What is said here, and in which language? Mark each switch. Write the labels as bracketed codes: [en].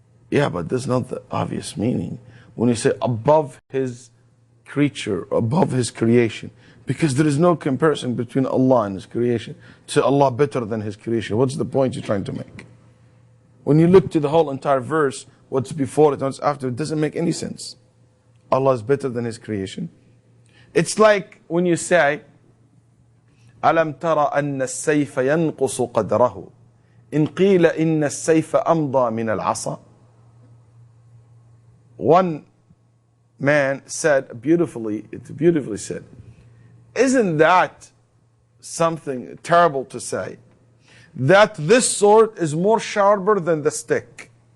[en] Yeah, but that's not the obvious meaning. when you say above his creature, above his creation. Because there is no comparison between Allah and his creation. To Allah better than his creation. What's the point you're trying to make? When you look to the whole entire verse, what's before it, what's after, it doesn't make any sense. Allah is better than his creation. It's like when you say, [ar] أَلَمْ تَرَ أَنَّ السَّيْفَ يَنْقُصُ قَدْرَهُ إِنْ قِيلَ إِنَّ السَّيْفَ أَمْضَى مِنَ الْعَصَى. [en] One man said it's beautifully said, isn't that something terrible to say? That this sword is more sharper than the stick.